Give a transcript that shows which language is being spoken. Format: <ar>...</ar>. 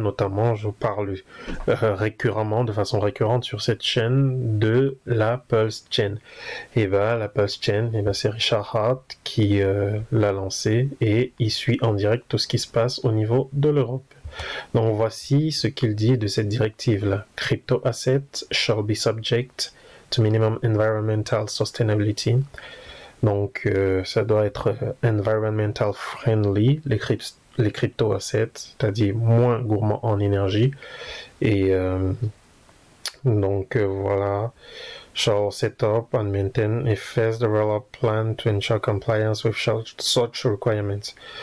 <fr>Notamment, je parle récurremment, de façon récurrente sur cette chaîne, de la Pulse Chain. Et la Pulse Chain, c'est Richard Hart qui l'a lancé, et il suit en direct tout ce qui se passe au niveau de l'Europe. Donc voici ce qu'il dit de cette directive-là.</fr> <en>Crypto assets shall be subject to minimum environmental sustainability.</en> <fr>Donc ça doit être environmental friendly, les crypto assets, c'est-à-dire moins gourmands en énergie. Et donc voilà,</fr> <en>shall set up and maintain a phased development plan to ensure compliance with such requirements.</en>